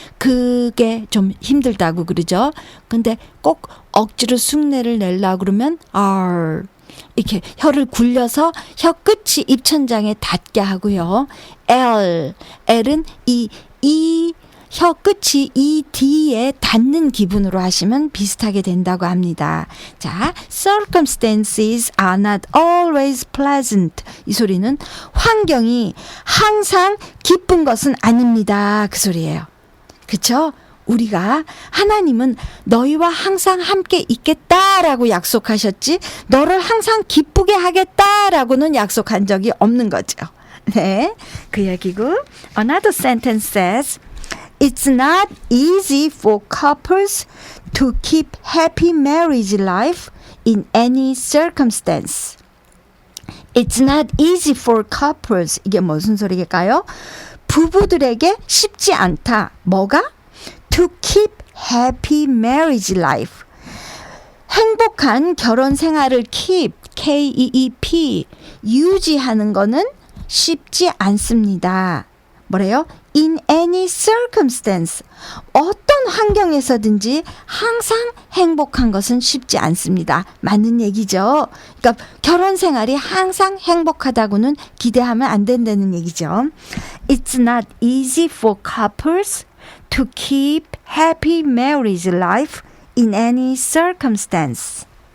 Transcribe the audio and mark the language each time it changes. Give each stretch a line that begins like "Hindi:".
Korean: 그게 좀 힘들다고 그러죠. 근데 꼭 억지로 흉내를 내려고 그러면 R. 이렇게 혀를 굴려서 혀 끝이 입천장에 닿게 하고요. L은 이 혀 끝이 이 D에 닿는 기분으로 하시면 비슷하게 된다고 합니다.
English: 자, circumstances are not always pleasant.
Korean: 이 소리는 환경이 항상 기쁜 것은 아닙니다. 그 소리예요. 그렇죠? 우리가 하나님은 너희와 항상 함께 있겠다라고 약속하셨지 너를 항상 기쁘게 하겠다라고는 약속한 적이 없는 거죠. 네, 그 얘기고.
English: Another sentence says It's not easy for couples to keep happy marriage life in any circumstance. It's not easy for couples.
Korean: 이게 무슨 소리일까요? 부부들에게 쉽지 않다. 뭐가?
English: To keep happy marriage life.
Korean: 행복한 결혼 생활을 keep, K-E-E-P, 유지하는 거는 쉽지 않습니다. 뭐래요?
English: In any circumstance.
Korean: 어떤 환경에서든지 항상 행복한 것은 쉽지 않습니다. 맞는 얘기죠. 그러니까 결혼 생활이 항상 행복하다고는 기대하면 안 된다는 얘기죠.
English: It's not easy for couples to keep happy marriage life in any circumstance.